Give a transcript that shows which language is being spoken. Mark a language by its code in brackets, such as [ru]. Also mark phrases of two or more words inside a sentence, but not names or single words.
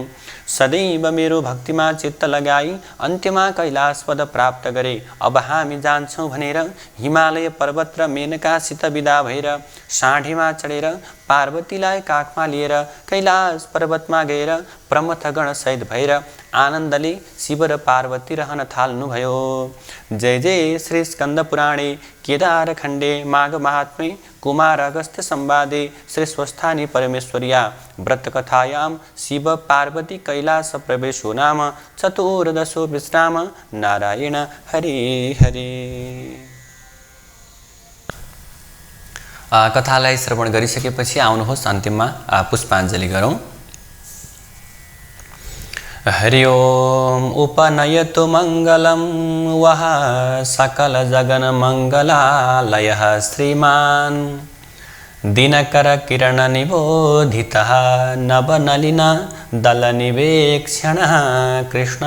[ne] सदैव मेरो भक्तिमा चित्त लगाई अन्त्यमा कैलाशपद प्राप्त गरे। अब हामी जान्छौँ भनेर हिमालय पर्वत र मेनकासित विदा भएर साँढीमा चढेर पार्वतीलाई काखमा लिएर कैलाश पर्वतमा गएर प्रमथगण सहित भएर आनन्दले शिव र पार्वती रहन थाल्नुभयो। [sa] जय जय श्री स्कंद पुराणे केदार खण्डे माघ महात्म्ये कुमार अगस्त्य संवादे श्री स्वस्थानी परमेश्वर्या व्रतकथायां शिव पार्वती कैलास प्रवेशो नाम चतुर्दशो विश्राम। नारायण हरे हरे। [ne] कथालाई श्रवण गरिसकेपछि आउनुहोस् अन्तिममा पुष्पाञ्जली गरौँ। [sa] हरि ओम उपनयतु मंगलम वह सकल जगन मंगलालयः श्रीमान दिनकर किरण निबोधितः नवनलिन दल निवेक्षणः कृष्णः